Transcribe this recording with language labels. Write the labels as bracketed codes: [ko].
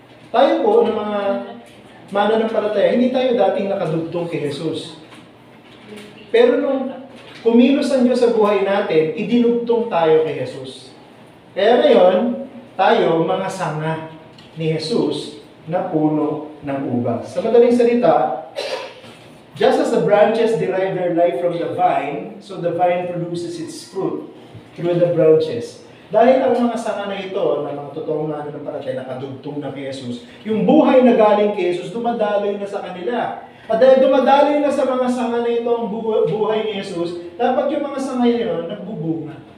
[tl] Tayo po, ng mga mananampalataya, hindi tayo dating nakadugtong kay Jesus. Pero nung kumilos ang Diyos sa buhay natin, idinugtong tayo kay Jesus. Kaya ngayon, tayo mga sanga ni Jesus na puno ng ubas. Sa madaling salita, [en] just as the branches derive their life from the vine, so the vine produces its fruit through the branches. [tl] Dahil ang mga sanga na ito, na mga totoong nananampalataya, nakadugtong na kay Jesus, yung buhay na galing kay Jesus, dumadaloy na sa kanila. At dahil dumadaloy na sa mga sanga na ito ang buhay ni Jesus, dapat yung mga sanga yun, nagbubunga.